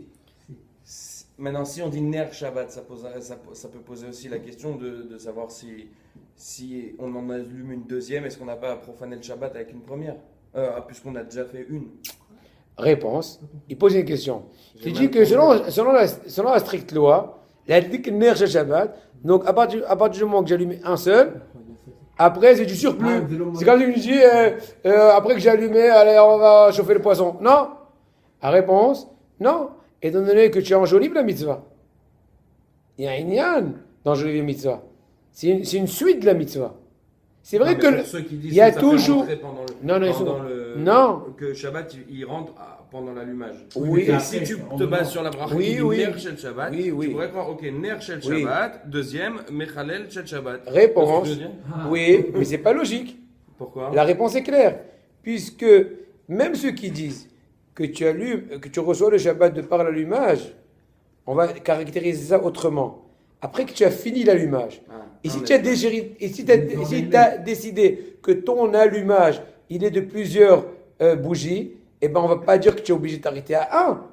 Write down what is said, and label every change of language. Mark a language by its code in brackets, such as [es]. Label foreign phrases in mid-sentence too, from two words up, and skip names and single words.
[fr] Maintenant, si on dit [he] נר שבת, [fr] ça peut poser aussi la question de savoir si on en allume une deuxième, est-ce qu'on n'a pas profané le Shabbat avec une première, puisqu'on a déjà fait une. Réponse. Il pose une question. Il dit que selon la stricte loi, [he] להדליק נר של שבת, [fr] donc à partir du moment que j'allume un seul, après c'est du surplus. C'est comme si je dis après que j'ai allumé, allez on va chauffer le poisson. Non. La réponse, non. Étant donné que tu enjolives la mitzvah. Il y a un inyan d'enjoliver la mitzvah. C'est une suite de la mitzvah. C'est vrai que il y a toujours. Non. Que Shabbat il rentre pendant l'allumage. Oui. Et si tu te bases sur la bracha [he] נר של שבת, [fr] tu pourrais croire ok [he] נר של שבת, [fr] deuxième [he] מחלל של שבת. [fr] Réponse. Oui, mais c'est pas logique. Pourquoi? La réponse est claire, puisque même ceux qui disent que tu allumes, que tu reçois le Shabbat de par l'allumage, on va caractériser ça autrement. Après que tu as fini l'allumage, et si tu as décidé que ton allumage il est de plusieurs bougies, eh ben on va pas dire que tu es obligé de t'arrêter à un.